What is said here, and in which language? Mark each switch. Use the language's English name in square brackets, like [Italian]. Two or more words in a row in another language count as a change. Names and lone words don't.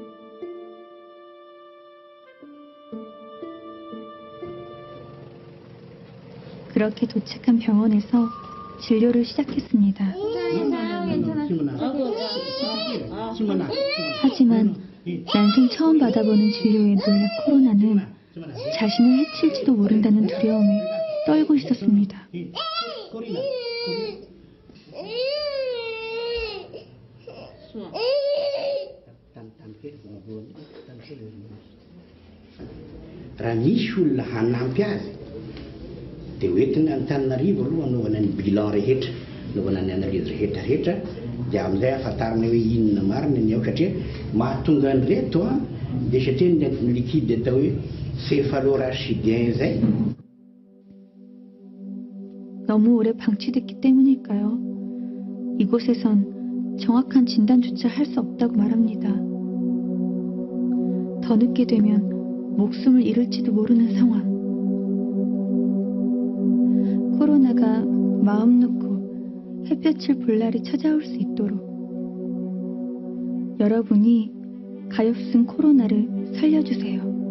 [Korean] 그렇게 도착한 병원에서 진료를 시작했습니다. 하지만 난생 처음 받아보는 진료에 놀라 코로나는 자신을 해칠지도 모른다는 두려움에 떨고 있었습니다. [Malagasy] raha misy olona hanampy azy dia hoentina Antananarivo aloha anaovana ny bilan rehetra, anaovana ny analyse rehetrarehetra, dia amin'izay ahafantarana hoe inona marina ny ao, satria mahatonga an'ireto dia satria ny liquide atao hoe céphalorachidien izay. [Korean] 너무 오래 방치됐기 때문일까요? 이곳에선 정확한 진단조차 할 수 없다고 말합니다. 더 늦게 되면 목숨을 잃을지도 모르는 상황. 코로나가 마음 놓고 햇볕을 볼 날이 찾아올 수 있도록 여러분이 가엾은 코로나를 살려주세요.